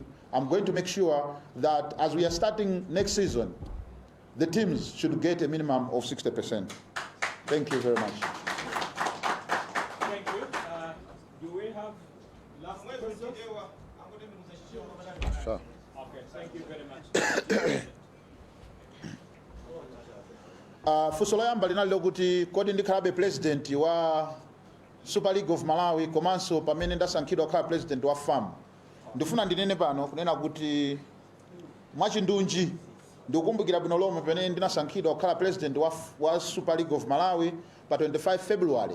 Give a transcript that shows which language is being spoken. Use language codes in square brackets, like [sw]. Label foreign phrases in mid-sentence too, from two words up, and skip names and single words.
[en] I'm going to make sure that as we are starting next season, the teams should get a minimum of 60%. Thank you very much. Thank you. Do we have last questions? Sure. Okay, thank you very much. [ny] Funso loyamba linalilo kuti kodi ndikhalabe president wa Super League of Malawi komanso pamene ndasankhidwa kukhala president wa FAM. Ndifuna ndinene pano kunena kuti mwachindunji ndikukumbukira bwino lomwe pamene ndinasankhidwa kukhala president wa Super League of Malawi pa 25 February.